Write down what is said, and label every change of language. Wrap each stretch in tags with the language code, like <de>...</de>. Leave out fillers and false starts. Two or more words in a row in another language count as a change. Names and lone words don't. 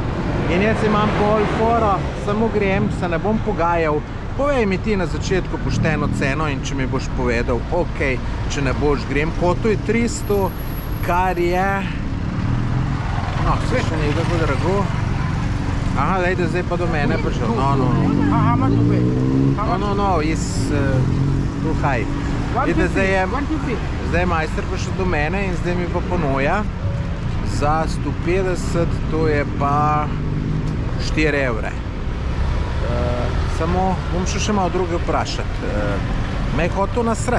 <sl>In jaz imam pol foro, samo grem, se ne bom pogajal. Povej mi ti na začetku pošteno ceno in če mi boš povedal, ok, če ne boš, grem. Hotel je 300, kar je... No, vse še ni tako drago. Aha, lejde, zdaj pa do mene prišel.</sl> <en>No, is too high.</en> <sl>Zdaj je majster prišel do mene in zdaj mi pa ponuja za 150, to je pa 4 €. Samo bom še malo druge vprašati. Me je hotel nasred.</sl>